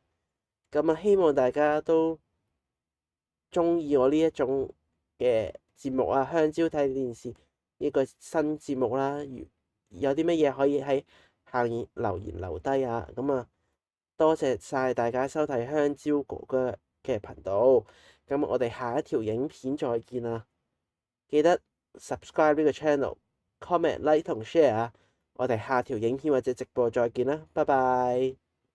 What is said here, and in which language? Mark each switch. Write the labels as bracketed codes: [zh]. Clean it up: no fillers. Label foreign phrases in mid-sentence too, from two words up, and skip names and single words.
[yue] 咁啊，希望大家都中意我呢一種嘅節目啊，香蕉睇電視呢個新節目啦。有啲乜嘢可以喺下面留言留低啊。咁啊，多謝晒大家收睇香蕉哥哥嘅頻道。咁我哋下一條影片再見啦，記得 subscribe 呢個 channel，comment、like 同 share 啊。我哋下條影片或者直播再見啦，拜拜。